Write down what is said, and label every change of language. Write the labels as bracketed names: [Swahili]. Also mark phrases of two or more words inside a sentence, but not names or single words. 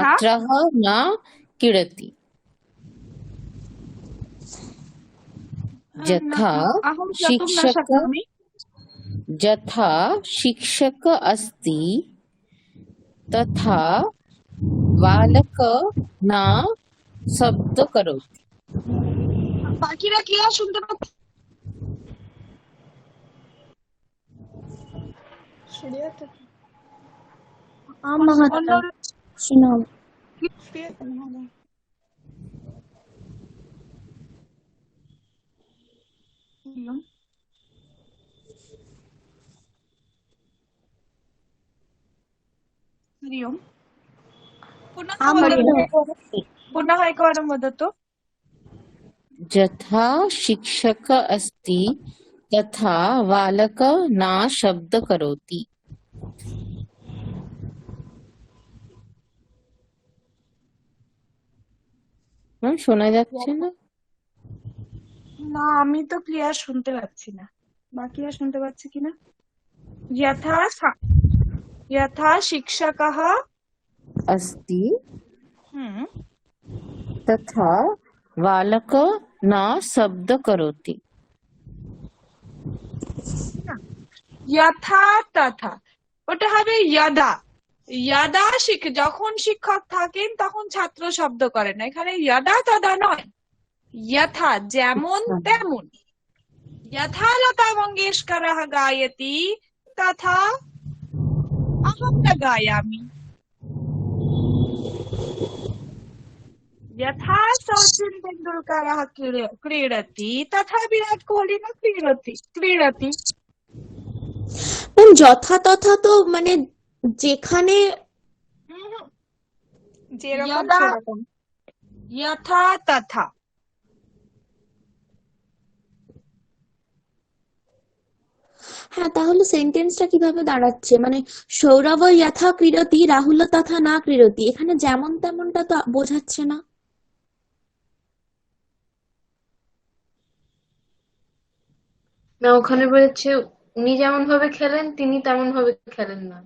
[Sanskrit] छात्रः न क्रीडति। यथा अहं श्रोतुं न शिक्षकः शक्नोमि। यथा शिक्षकः अस्ति तथा बालकः न शब्द करोति। [Bangla] बाकीরা কি আর শুনতে পাচ্ছ? শোনাও। [Sanskrit] हरि ओम। पुनः एकवारं वदतु। यथा शिक्षकः अस्ति तथा बालकः न शब्द करोति। [Bangla] ম্যাম শোনা যাচ্ছে না? না, আমি তো ক্লিয়ার শুনতে পাচ্ছি না। বাকিরা শুনতে পাচ্ছে কিনা? [Sanskrit] यथा शिक्षकः अस्ति हम्म तथा बालकः न शब्द करोति। यथा तथा [Bangla] ওটা হবে यदा। यदा যখন শিক্ষক থাকেন তখন ছাত্র শব্দ করে না, এখানে [Sanskrit] यदा तदा [Bangla] নয়, यथा যেমন তেমন। [Sanskrit] यथा लता मंगेशकरः गायति तथा अहं न गायामि। यथा सचिन तेंदुलकरः क्रीडति तथा विराट कोहली न क्रीडति। যথা তথা [Bangla] তো মানে যেখানে যেরকম यदा সেরকম। [Sanskrit] यथा तथा। [Bangla] হ্যাঁ, তাহলে সেন্টেন্সটা কিভাবে দাঁড়াচ্ছে? মানে সৌরভ [Sanskrit] যথা ক্রীড়তি [Bangla] রাহুল [Sanskrit] তথা না ক্রীড়তি, [Bangla] এখানে যেমন তেমনটা তো বোঝাচ্ছে না। না, ওখানে বলেছে উনি যেমন ভাবে খেলেন তিনি তেমন ভাবে খেলেন না।